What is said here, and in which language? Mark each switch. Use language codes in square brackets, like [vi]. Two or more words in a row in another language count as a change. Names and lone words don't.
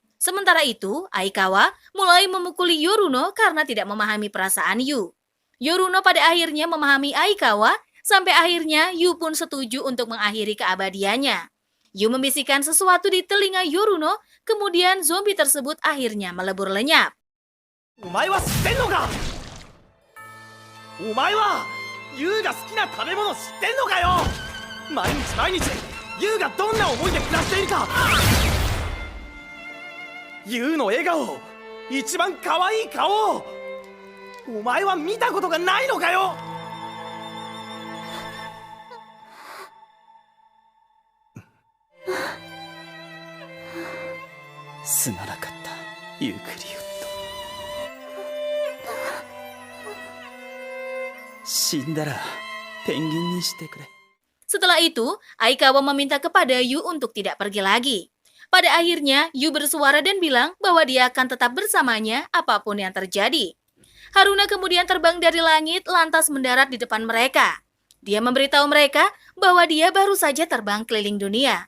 [id] Sementara itu, Aikawa mulai memukuli Yoruno karena tidak memahami perasaan Yu. Yoruno pada akhirnya memahami Aikawa, sampai akhirnya Yu pun setuju untuk mengakhiri keabadiannya. Yu membisikkan sesuatu di telinga Yoruno, kemudian zombie tersebut akhirnya melebur lenyap. [ja] お前は知ってんのかお前はユウが好きな食べ物知ってんのかよ毎日毎日ユウがどんな思いで暮らしているかユウの笑顔一番可愛い顔お前は見たことがないのかよすまなかったユークリウッド。死んだらペンギンにしてくれ。 [id] Setelah itu, Aikawa meminta kepada Yu untuk tidak pergi lagi. Pada akhirnya, Yu bersuara dan bilang bahwa dia akan tetap bersamanya apapun yang terjadi. Haruna kemudian terbang dari langit lantas mendarat di depan mereka. Dia memberitahu mereka bahwa dia baru saja terbang keliling dunia.